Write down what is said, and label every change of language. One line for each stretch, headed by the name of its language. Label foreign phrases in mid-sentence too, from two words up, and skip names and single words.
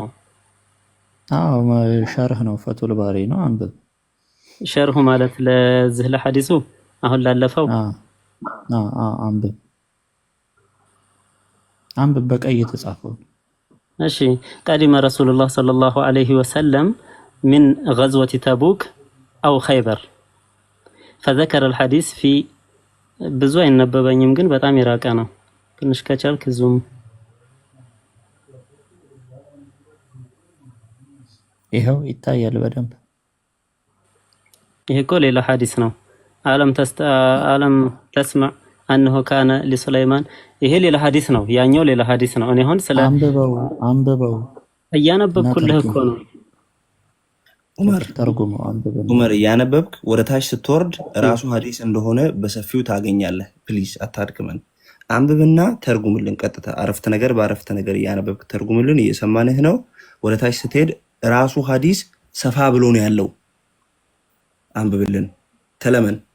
Amharic: አዎ ሸርህ ነው፣ ፈቱል ባሪ ነው። አንብብ። ሸርሁ ማለት ለዚህ ለሐዲሱ አሁን ላለፈው አንብብ በቀይ የተጻፈው።
Arabic: እሺ قدم رسول الله صلى الله عليه وسلم من غزوة تبوك أو خيبر فذكر الحديث في
Amharic: ብዙ አይነበበኝም ግን በጣም ይራቃ ነው። ትንሽ ከቻልክ ዙም ይሄው ይታያል በደንብ። ይሄ እኮ ሌላ ሐዲስ ነው።
Arabic: ألم تسمع أنه كان لسليمان
Amharic: ይሄ ሌላ ሐዲስ ነው። ያኛው ሌላ ሐዲስ ነው። እኔ አሁን ስለ አንብበው እያነበብኩልህ እኮ ነው። ዑመር እያነበብክ ወደ ታች ስትወርድ ራሱ ሐዲስ እንደሆነ በሰፊው ታገኛለህ። ፕሊዝ አታድክመን። አንብብና ተርጉምልን። ቀጥታ አረፍተ ነገር በአረፍተ ነገር እያነበብክ ተርጉምልን። እየሰማንህ ነው። ወደ ታች ስትሄድ ራሱ ሐዲስ ሰፋ ብሎ ነው ያለው። አንብብልን። ተለመን